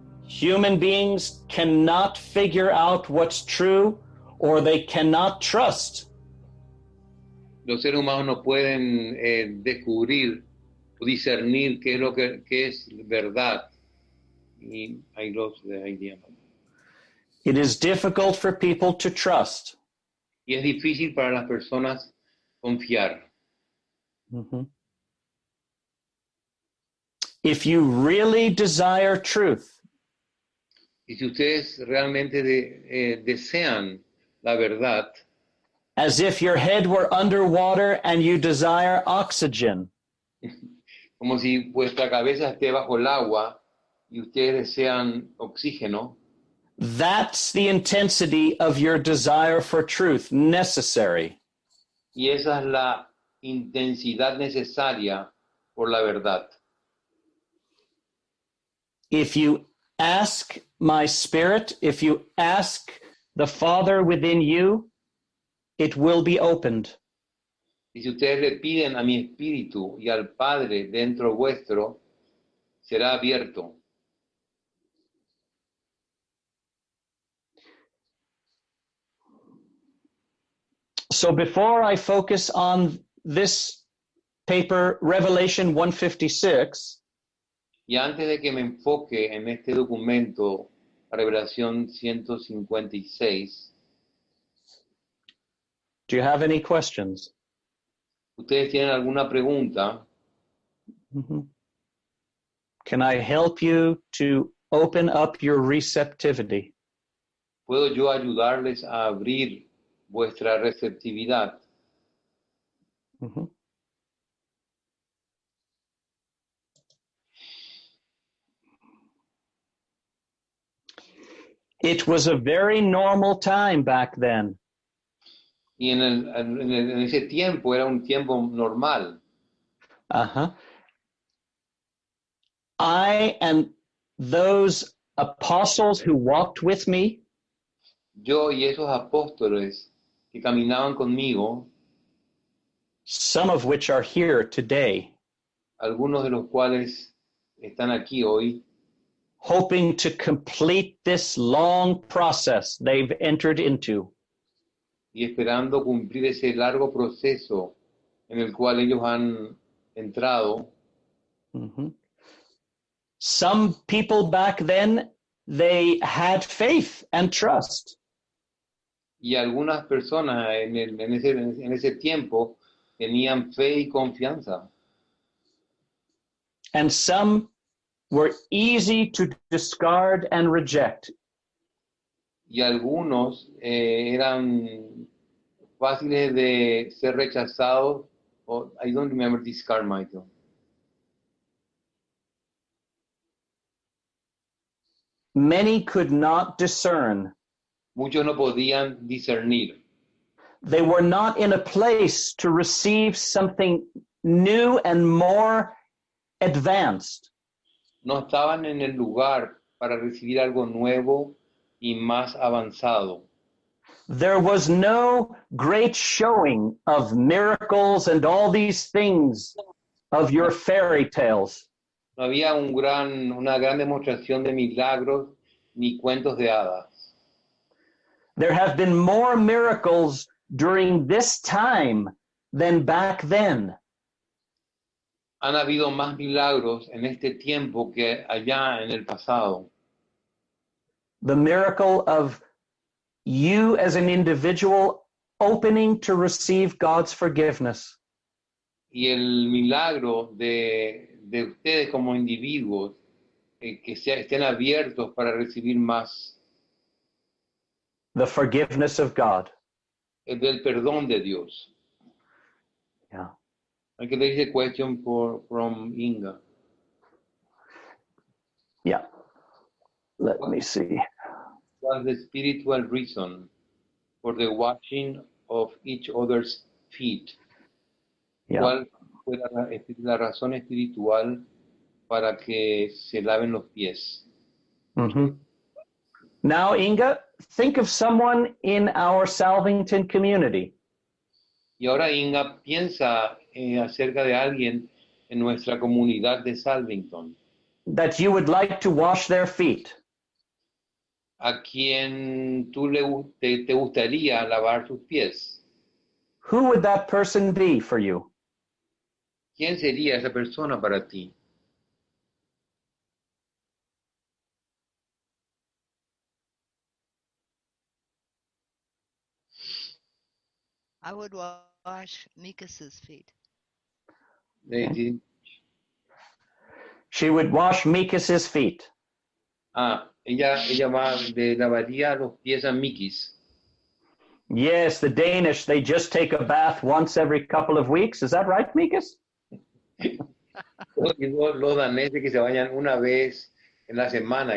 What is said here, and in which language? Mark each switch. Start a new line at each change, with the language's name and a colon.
English: Human beings cannot figure out what's true, or they cannot trust.
Spanish: Los seres humanos no pueden descubrir o discernir qué es verdad. Y hay dilemas.
English: It is difficult for people to trust.
Spanish: Y es difícil para las personas confiar. Mm-hmm.
English: If you really desire truth,
Spanish: y si ustedes realmente desean la verdad,
English: as if your head were underwater and you desire oxygen,
Spanish: como si vuestra cabeza esté bajo el agua y ustedes desean oxígeno,
English: that's the intensity of your desire for truth necessary.
Spanish: Y esa es la intensidad necesaria por la verdad.
English: If you ask my spirit, if you ask the Father within you, it will be opened.
Spanish: Y si ustedes le piden a mi espíritu y al Padre dentro vuestro, será abierto.
English: So before I focus on this paper, Revelation 156,
Spanish: Y antes de que me enfoque en este documento, Revelación 156,
English: do you have any questions?
Spanish: ¿ustedes tienen alguna pregunta? Mhm.
English: Can I help you to open up your receptivity?
Spanish: ¿Puedo yo ayudarles a abrir vuestra receptividad? Mhm.
English: It was a very normal time back then.
Spanish: Y en ese tiempo era un tiempo normal. Uh-huh.
English: I and those apostles who walked with me,
Spanish: Yo y esos apóstoles que caminaban conmigo,
English: some of which are here today,
Spanish: algunos de los cuales están aquí hoy,
English: hoping to complete this long process they've entered into.
Spanish: y esperando cumplir ese largo proceso en el cual ellos han entrado. Mhm.
English: Some people back then, they had faith and trust.
Spanish: Y algunas personas en ese tiempo tenían fe y confianza.
English: And some were easy to discard and reject.
Spanish: Y algunos eran fáciles de ser rechazados.
English: I don't remember this card, Michael. Many could not discern.
Spanish: Muchos no podían discernir.
English: They were not in a place to receive something new and more advanced.
Spanish: No estaban en el lugar para recibir algo nuevo y más avanzado.
English: There was no great showing of miracles and all these things of your fairy tales.
Spanish: No había una gran demostración de milagros ni cuentos de hadas.
English: There have been more miracles during this time than back then.
Spanish: Han habido más milagros en este tiempo que allá en el pasado.
English: The miracle of you as an individual opening to receive God's forgiveness.
Spanish: Y el milagro de ustedes como individuos que estén abiertos para recibir más.
English: The forgiveness of God.
Spanish: El del perdón de Dios. Yeah.
English: I can take a question from Inga. Yeah. Let me see. What's the spiritual reason for the washing of each other's feet? Yeah.
Spanish: ¿Cuál fue la razón espiritual para que se laven los pies? Mm-hmm.
English: Now, Inga, think of someone in our Salvington community.
Spanish: Y ahora, Inga, piensa acerca de alguien en nuestra comunidad de Salvington.
English: That you would like to wash their feet.
Spanish: A quien te gustaría lavar sus pies.
English: Who would that person be for you?
Spanish: ¿Quién sería esa persona para ti?
English: I would wash Mikas's feet. Okay. She would wash Mikas's feet.
Spanish: Ella lavaría los pies a Mikis.
English: Yes, the Danish, they just take a bath once every couple of weeks. Is that right, Mikas?
Spanish: Los daneses que se bañan una vez en la semana.